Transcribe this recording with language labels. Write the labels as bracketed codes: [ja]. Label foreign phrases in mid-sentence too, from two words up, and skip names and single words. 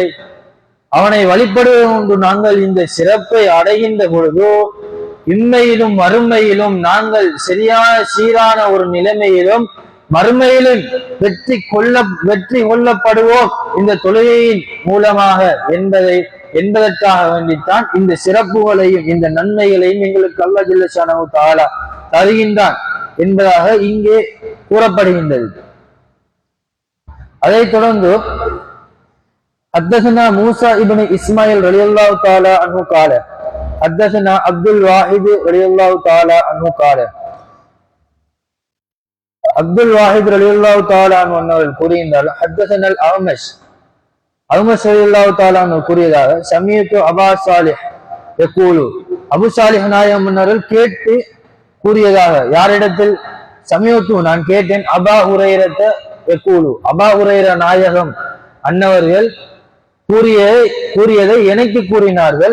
[ta] அவனை வழிபடுவது கொண்டு நாங்கள் இந்த சிறப்பை அடைகின்ற பொழுதோ இம்மையிலும் மறுமையிலும் நாங்கள் சரியான சீரான ஒரு நிலைமையிலும் மறுமையிலும் வெற்றி கொள்ளப்படுவோம் இந்த தொழுகையின் மூலமாக என்பதற்காக வேண்டித்தான் இந்த சிறப்புகளையும் இந்த நன்மைகளையும் எங்களுக்கு [ar] الله جل شأنه تعالى [ta] தருகின்றான் என்பதாக இங்கே கூறப்படுகின்றது. அதைத் தொடர்ந்து [ar] حدثنا موسى ابن اسماعيل رضي الله تعالى عنه قال حدثنا عبد الواحد رضي الله تعالى عنه قال عبد الواحد رضي الله تعالى عنه [ta] அவர்கள் கூறுகின்றார்கள் [ar] حدثنا الأعمش رضي الله تعالى عنه [ta] கூறியதாக [ar] سمعت أبا صالح يقول [ta] அபு சாலிஹ் நாயகம் அவர்கள் கேட்டு கூறியதாக யாரிடத்தில் சமீஅத்து நான் கேட்டேன் [ar] أبا هريرة يقول [ta] அபா ஹுரைரா நாயகம் அன்னவர்கள் கூறியதை எனக்கு கூறினார்கள்.